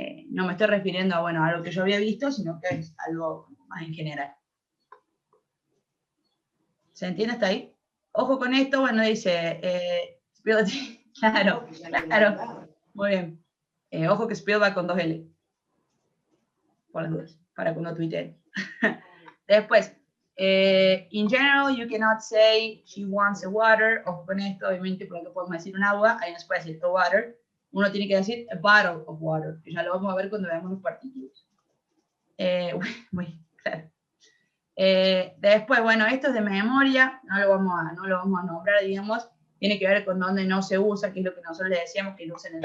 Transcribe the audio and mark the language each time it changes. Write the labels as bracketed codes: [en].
[es] No me estoy refiriendo a algo que yo había visto, sino que es algo más en general. ¿Se entiende hasta ahí? Ojo con esto, bueno, dice, claro, muy bien. Ojo que Spill va con 2 L. Por las dudas, para que uno tuitee. Después, [en] in general, you cannot say she wants a water. [es] Ojo con esto, obviamente, porque podemos decir un agua, ahí no se puede decir [en] a water. [es] Uno tiene que decir [en] a bottle of water, [es] que ya lo vamos a ver cuando veamos los partículos. Muy claro. Después, bueno, esto es de memoria, no lo vamos a nombrar, digamos, tiene que ver con dónde no se usa, que es lo que nosotros le decíamos que no usen en el